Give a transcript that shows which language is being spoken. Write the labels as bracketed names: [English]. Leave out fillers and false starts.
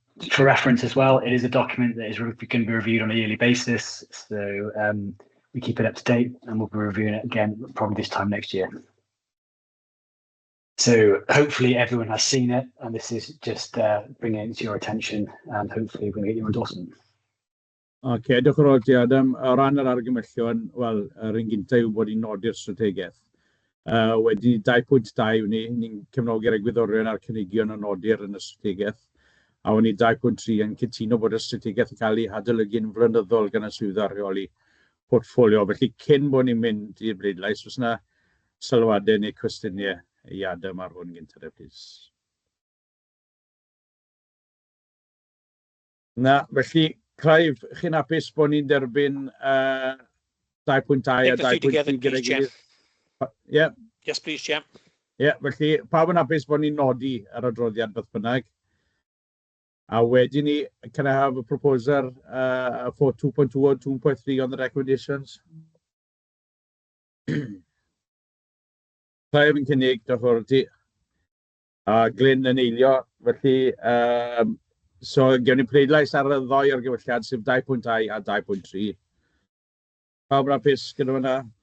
[English] For reference as well, it is a document that is going to be reviewed on a yearly basis, so we keep it up to date, and we'll be reviewing it again probably this time next year. So hopefully everyone has seen it, and this is just bringing it to your attention, and hopefully we're going to get your endorsement. [Welsh] OK, diolch yn fawr ti, Adam. O ran yr argymellion, wel, yr un gyntaf yw bod ni'n nodi'r strategaeth. Wedyn 2.2, ni'n cefnogi'r egwyddorion a'r cynigion o nodi'r yn y strategaeth. A wedyn 2.3 yn cytuno bod y strategaeth yn cael ei adolygu'n flynyddol gan y swyddfa rheoli portffolio. Felly, cyn bod ni'n mynd i'r bleidlais, oes yna sylwadau neu cwestiynau i Adam ar hwn gyntaf, please. Na, felly, Clive, chi'n hapus bod ni'n derbyn 2.2 a 2.3 gyda gilydd? Yeah. [English] Yes, please, Chair. [Welsh] Yeah, felly, pawb yn hapus bod ni'n nodi ar adroddiad beth bynnag. A wedyn ni, [English] can I have a proposer for 2.2 or 2.3 on the recommendations? [Welsh] Clive yn cynnig, diolch yn fawr ti. A Glyn yn eilio, felly... So, gewn ni pleidlais ar y ddoi argymelliad, sef 2.2 a 2.3. Pawb yn hapus gyda hwnna?